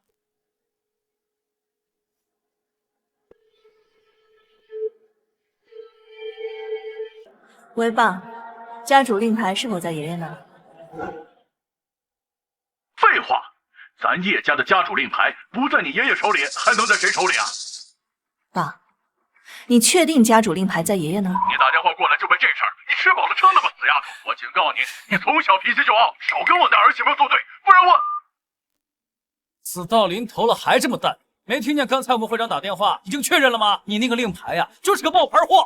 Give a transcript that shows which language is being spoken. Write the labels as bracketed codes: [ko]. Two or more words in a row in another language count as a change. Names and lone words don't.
[zh] 喂，爸，家主令牌是否在爷爷那儿？废话，咱叶家的家主令牌不在你爷爷手里，还能在谁手里啊？爸，你確定家主令牌在爺爺那兒？你打電話過來就為這事兒，你吃飽了撐的吧，死丫頭！我警告你，你從小脾氣就傲，少跟我的兒媳婦作對，不然我…… 死到臨頭了還這麼淡，沒聽見剛才我們會長打電話已經確認了嗎？你那個令牌呀，就是個冒牌貨。